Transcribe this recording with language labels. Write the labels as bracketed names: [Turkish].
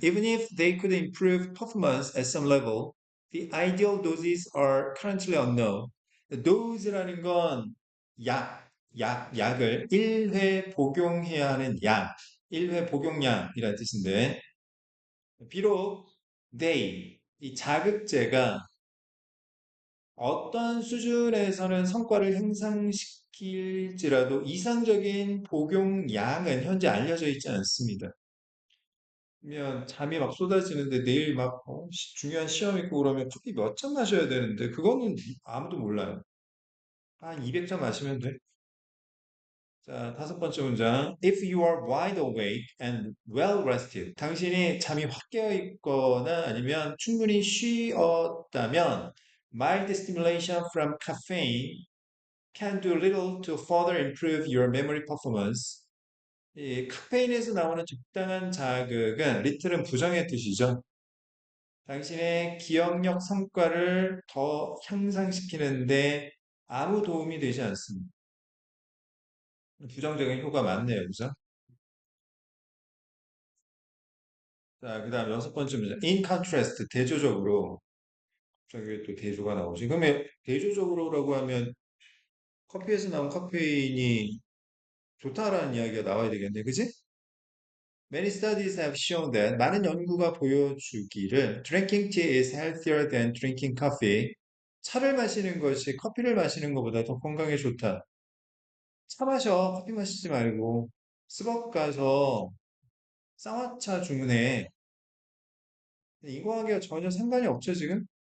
[English] Even if they could improve performance at some level, the ideal doses are currently unknown. [Korean] dose라는 건 약을 1회 복용해야 하는 약, 1회 복용량이라는 뜻인데, 비록 이 자극제가 어떤 수준에서는 성과를 향상시킬지라도 이상적인 복용량은 현재 알려져 있지 않습니다. 그러면 잠이 막 쏟아지는데 내일 막 중요한 시험 있고 그러면 커피 몇 잔 마셔야 되는데 그거는 아무도 몰라요. 한 200잔 마시면 돼. 자, 다섯 번째 문장. [English] If you are wide awake and well rested, [Korean] 당신이 잠이 확 깨어 있거나 아니면 충분히 쉬었다면 [English] mild stimulation from caffeine can do little to further improve your memory performance. [Korean] 이 카페인에서 나오는 적당한 자극은 리틀은 부정의 뜻이죠. 당신의 기억력 성과를 더 향상시키는데 아무 도움이 되지 않습니다. 부정적인 효과 많네요, 그죠? 자, 그 다음 여섯 번째 문제. [English] In contrast, [Korean] 대조적으로. 갑자기 또 대조가 나오지. 그러면 대조적으로라고 하면 커피에서 나온 카페인이 좋다라는 이야기가 나와야 되겠네, 그지? [English] Many studies have shown that [Korean] 많은 연구가 보여주기를 [English] drinking tea is healthier than drinking coffee. [Korean] 차를 마시는 것이 커피를 마시는 것보다 더 건강에 좋다. 차 마셔. 커피 마시지 말고. 스벅 가서 쌍화차 주문해. 이거하기가 전혀 상관이 없죠, 지금?